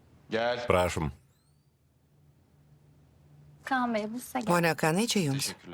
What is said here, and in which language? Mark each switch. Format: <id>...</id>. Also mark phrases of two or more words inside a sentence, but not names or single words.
<tr>Gel.</tr> <lt>Prašom.</lt> <tr>Kaan Bey, bu size geldi.</tr> <lt>Pone Kanai, čia jums.</lt> <tr>Teşekkürler.</tr>